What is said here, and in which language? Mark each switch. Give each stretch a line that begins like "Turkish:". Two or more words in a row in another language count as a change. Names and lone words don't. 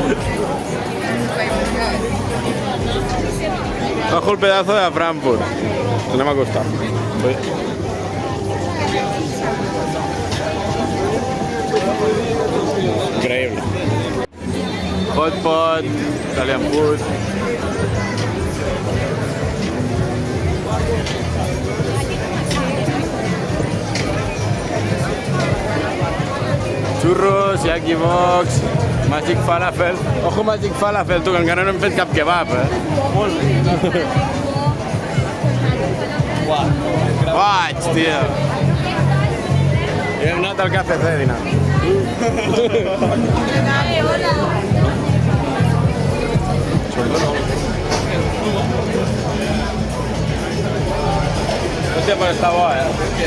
Spanish: Ojo el pedazo de Frankfurt.
Catalan: Anem a acostar. Increïble.
English: Hot pot, Italian food. Churros, Yaki Box, Magic Falafel.
Spanish: Ojo Magic Falafel,
Catalan: tu, que encara no hem fet cap kebab, eh? Molt bé. Vaig, tio. I hem anat al KFC a dinar. Hòstia, però està bo, eh?